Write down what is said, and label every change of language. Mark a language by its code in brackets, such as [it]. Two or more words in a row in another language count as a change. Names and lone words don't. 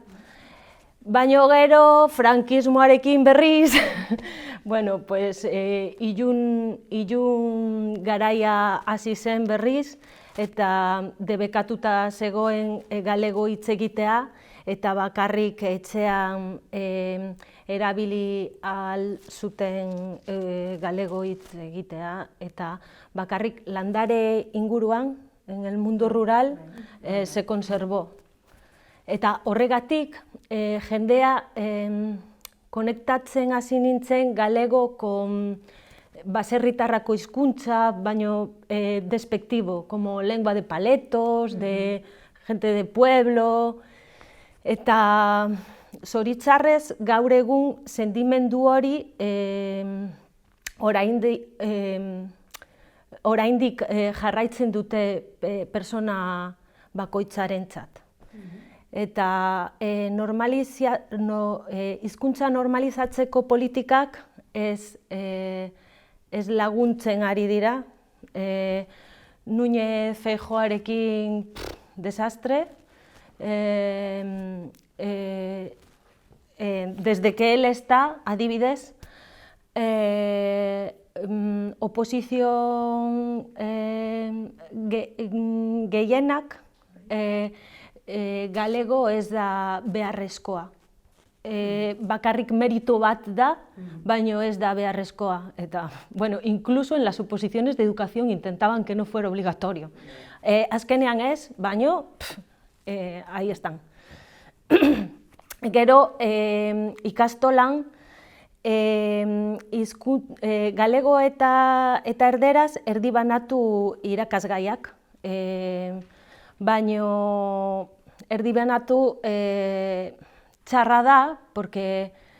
[eu] Baina gero frankismoarekin berriz, [es] bueno, pues [eu] ilun garaia hasi zen berriz, eta debekatuta zegoen galego hitz egitea, eta bakarrik etxean erabili ahal zuten galego hitz egitea, eta bakarrik landare inguruan, [es] en el mundo rural, se conservó. [eu] Eta horregatik, jendea konektatzen hasi nintzen galego baserritarrako hizkuntza, baino [es] despectivo, como lengua de paletos, de gente de pueblo, [eu] eta zoritzarrez gaur egun sentimendu hori oraindik jarraitzen dute persona bakoitzarentzat. Eta hizkuntza normalizatzeko politikak ez laguntzen ari dira. Núñez Feijóoarekin desastre. [es] Desde que él está, [eu] adibidez, oposizion gehienak galego ez da beharrezkoa. Bakarrik mérito bat da, baino ez da beharrezkoa. Eta, bueno, [es] incluso en las oposiciones de educación intentaban que no fuera obligatorio. [eu] Azkenean ez, baino, [es] ahí están. [eu] Gero, ikastolan, galego eta erderaz erdibanatu irakasgaiak, baino erdibanatu txarra da, porque